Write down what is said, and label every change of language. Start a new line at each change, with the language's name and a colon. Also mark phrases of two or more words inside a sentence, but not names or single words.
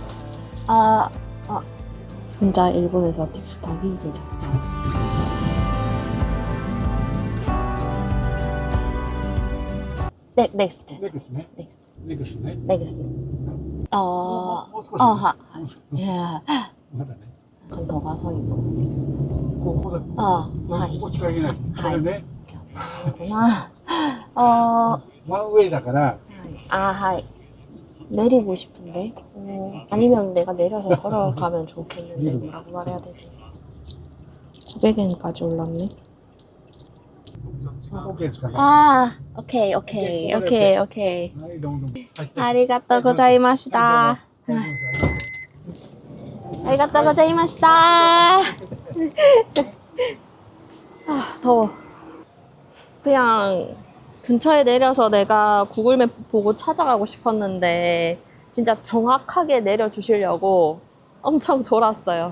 Korean: 혼자 일본에서 택시 타기 괜찮다. 네, 넥스트.
Japanese: ネクスね。ネクスね。
Korean: 넥스트.
Japanese: もう少し。
Korean: 야,
Japanese: まだね。
Korean: 그건 더 가서 있고.
Japanese: ここだ。はい. ここ近いね。これね。
Korean: 구나. 어,
Japanese: ワンウェイだから、
Korean: 하이. 내리고 싶은데. 아니면 내가 내려서 걸어가면 좋겠는데. 뭐라고 말해야 되지? 900엔까지 올랐네.
Japanese: オッケーですかね。
Korean: 아, 오케이.
Japanese: はい、どうもどうも。ありがとうございました. ありがとうございました. 아, 더워.
Korean: 그냥 근처에 내려서 내가 구글맵 보고 찾아가고 싶었는데 진짜 정확하게 내려주시려고 엄청 돌았어요.